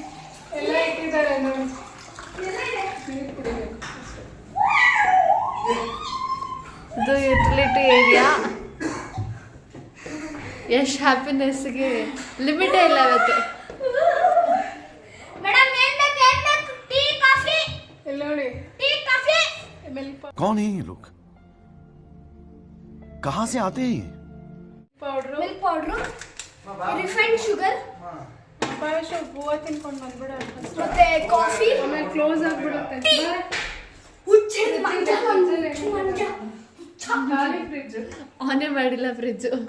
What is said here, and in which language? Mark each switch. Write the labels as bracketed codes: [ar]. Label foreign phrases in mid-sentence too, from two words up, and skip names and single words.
[kn] ಎಲ್ಲ ಇಟ್ಟಿದ್ದಾರೆ ನೋಡಿ. ಇದು [en] utility area. [kn] ಎಷ್ಟು ಹ್ಯಾಪಿನೆಸ್ಗೆ ಲಿಮಿಟೇ ಇಲ್ಲ ಇವತ್ತು. ಮೇಡಮ್ ಏನ್ ಬೇಕು? [en] tea coffee? [kn] ಎಲ್ಲ ನೋಡಿ. [en] tea coffee? [hi] कौन है ये लोग, कहाँ से आते हैं? [kn] ಪೌಡ್ರು, [en] milk powder, refined sugar, [kn] ಹೂವು ತಿನ್ಕೊಂಡು ಬಂದ್ಬಿಡ. ಮತ್ತೆ ಕಾಫಿ. ಆಮೇಲೆ ಕ್ಲೋಸ್ ಆಗ್ಬಿಡುತ್ತೆ. ಖಾಲಿ ಫ್ರಿಜ್ ಆನೇ ಮಾಡಿಲ್ಲ. ಫ್ರಿಜ್